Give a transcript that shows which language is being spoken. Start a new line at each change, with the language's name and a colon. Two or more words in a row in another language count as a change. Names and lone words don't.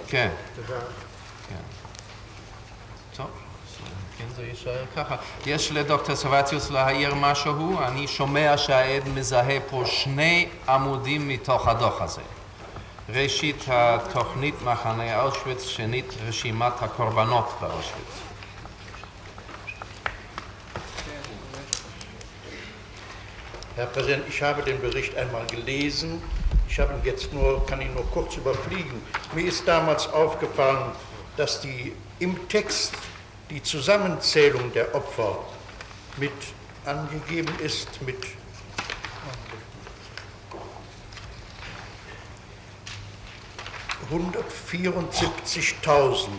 Hebrew: כן. תודה. כן. טוב, כן, זה יישאר ככה. יש לדוקטור סרווציוס להעיר משהו? אני שומע שהעד מזהה פה 2 עמודים מתוך הדוח הזה. ראשית, התוכנית מחנה אושוויץ, שנית, רשימת הקורבנות באושוויץ.
German: Herr Präsident, ich habe den Bericht einmal gelesen. Ich habe ihn jetzt kann ihn nur kurz überfliegen. Mir ist damals aufgefallen, dass im Text die Zusammenzählung der Opfer mit angegeben ist mit 174.000.